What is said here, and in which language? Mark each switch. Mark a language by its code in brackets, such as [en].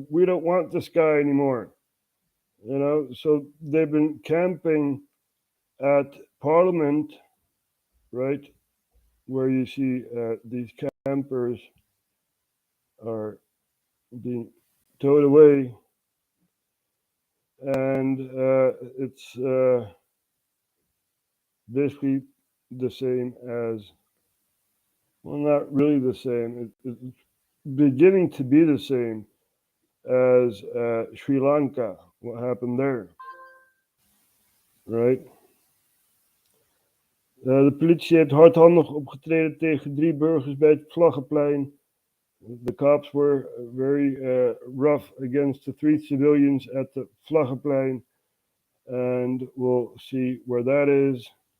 [en] We don't want this guy anymore. So they've been camping at Parliament, right, where you see these campers are being towed away, and it's basically the same as, well, not really the same. It's beginning to be the same as Sri Lanka, what happened there, right? [nl] De politie heeft hardhandig opgetreden tegen 3 burgers bij het Vlaggenplein. [en] The cops were very rough against the 3 civilians at the Vlaggenplein, and we'll see where that is.